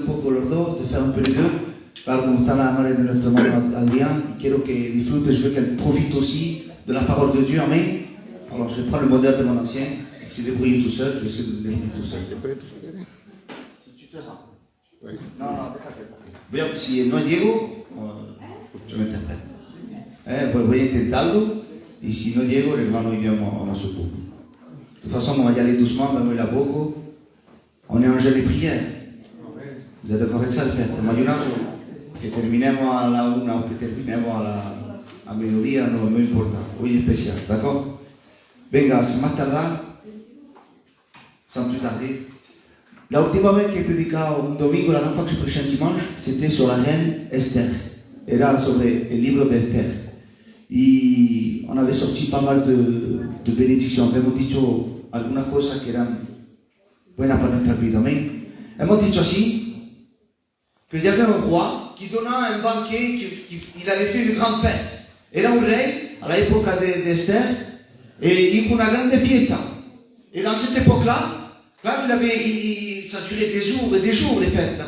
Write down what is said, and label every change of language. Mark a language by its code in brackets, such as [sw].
[es] poco los dos, [fr] de faire un peu les deux. [es] Claro, como está la madre de nuestro hermano Adrien, quiero que disfrute, [fr] je veux qu'elle profite aussi de la parole de Dieu. [es] Amen. [fr] Alors je vais prendre le modèle de mon ancien, il s'est débrouillé tout seul, je vais essayer de le débrouiller tout seul. Si tu te sens. Non, [es] déjate. Bien, si no llego, yo me interpreto. Voy a intentarlo, y si no llego, el hermano y yo [fr] on se coupe. De toute façon, on va y aller doucement, même la beaucoup. On est en jeu de prière. Vous êtes d'accord avec ça, le faire? [es] Que terminemos a la 1 o que terminemos a mediodía, no importa. Hoy es especial, d'accord? Venga, sin más tardar, [fr] sans plus tarder. [es] La última vez que he predicado un domingo, [fr] la fois que je prêchais un dimanche, c'était sur la reine Esther. [es] Era sobre el libro de Esther. [fr] Y on avait sorti pas mal de benedicciones. [es] Hemos dicho algunas cosas que eran buenas para nuestra vida. Amén. Hemos dicho así, que [fr] il y avait un roi qui donna un banquet, il avait fait une grande fête. [es] Era un rey, [fr] à l'époque d'Esther, et [es] hizo una grande fiesta. [fr] Et dans cette époque-là, claro, ça durait des jours et des jours, les fêtes.